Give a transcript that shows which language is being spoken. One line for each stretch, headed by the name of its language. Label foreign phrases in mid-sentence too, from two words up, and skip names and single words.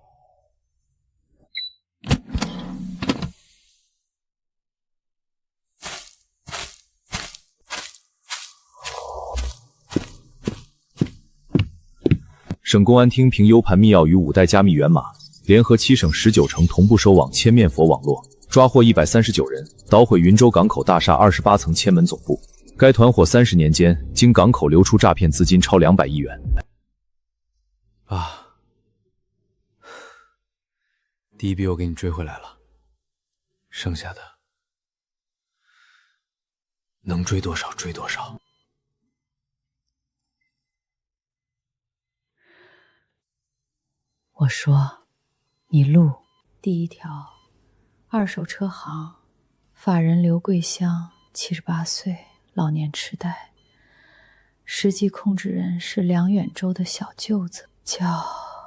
Chinese: 省公安廳憑 U 盤密鑰與5代加密源碼，聯合7省19城同步收網千面佛網絡，抓獲139人，搗毀雲州港口大廈28層千門總部。該團夥30年間，經港口流出詐騙資金超200億元。第一筆我給你追回來了，剩下的能追多少追多少。我說，你錄第一条，二手车行，法人刘桂香，78岁，老年痴呆，实際控制人是梁遠洲的小舅子，叫。